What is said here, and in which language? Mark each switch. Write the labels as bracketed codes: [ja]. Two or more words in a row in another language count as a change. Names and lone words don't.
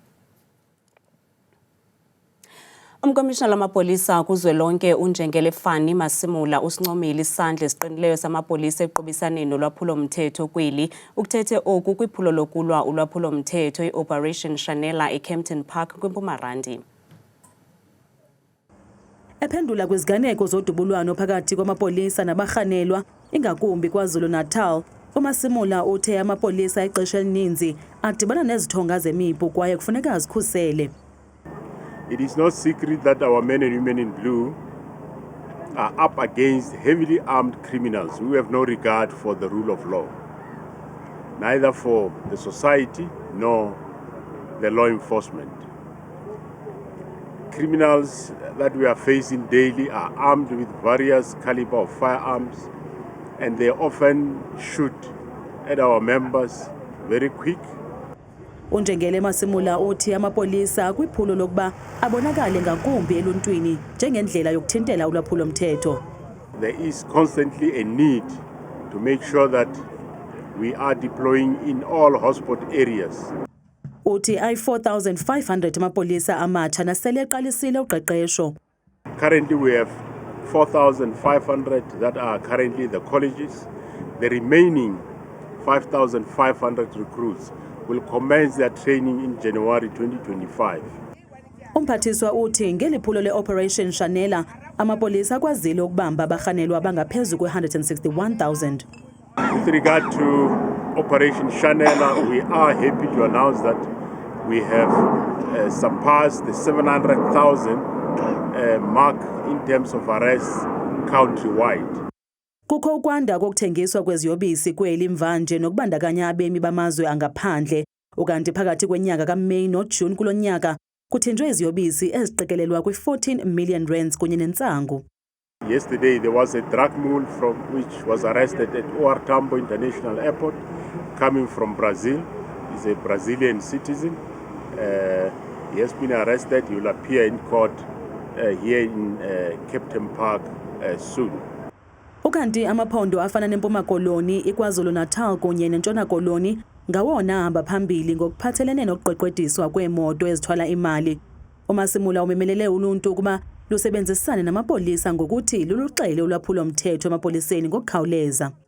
[xh] Umkomishinala lamapolisa kuzwelonke uNjengele Fani Masimula usincomile isandla esiqinileyo samapolisa eqhubisaneni nolwaphulo-mthetho kweli ukuthethe oku kwiphulo lokulwa ulwaphulo-mthetho i-Operation Shanela eKempton Park kwiMpumarandi. Ephendula kwiziganeko zodubulwano phakathi kwamapolisa nabarhanelwa ingakumbi KwaZulu-Natal, uMasimula uthe amapolisa ixesha elininzi adibana nezithonga zemipu kwaye kufuneka azikhusele. [en] It is no secret that our men and women in blue are up against heavily armed criminals who have no regard for the rule of law, neither for the society nor the law enforcement. Criminals that we are facing daily are armed with various caliber of firearms, and they often shoot at our members very quick. [xh] uNjengele Masimula uthi amapolisa kwiphulo lokuba abonakale ngakumbi eluntwini njengendlela yokuthintela ulwaphulo-mthetho. [en] There is constantly a need to make sure that we are deploying in all hotspot areas. [xh] Uthi ay-4,500 amapolisa amatsha nasele eqalisile uqeqesho. [en] Currently we have 4,500 that are currently the colleges. The remaining 5,500 recruits will commence their training in January 2025. [xh] Umphathiswa uthi ngeliphulo le-Operation Shanela amapolisa kwazile ukubamba abarhanelwa abangaphezu kwe-161,000. [en] With regard to Operation Shanela, we are happy to announce that we have surpassed the 700,000 mark in terms of arrests countrywide. [xh] Kukho ukwanda kokuthengiswa kweziyobisi kweli mvanje nokubandakanya abemi bamazwe angaphandle. Ukanti phakathi kwenyanga kaMeyi noJuni kulo nyaka kuthenjwe iziyobisi eziqikelelwa kwi-14 million rands kunye nentsangu. [en] Yesterday there was a drug mule which was arrested at OR Tambo International Airport coming from Brazil. He's a Brazilian citizen. He has been arrested. He will appear in court here in Kempton Park soon. [xh] Ukanti amaphondo afana neMpuma Koloni, iKwaZulu-Natal kunye neNtshona Koloni ngawona ahamba phambili ngokuphathelene nokuqeqediswa kweemoto ezithwala imali. uMasimula umemelele uluntu ukuba lusebenzisane namapolisa ngokuthi luluxele ulwaphulo-mthetho emapoliseni ngokukhawuleza.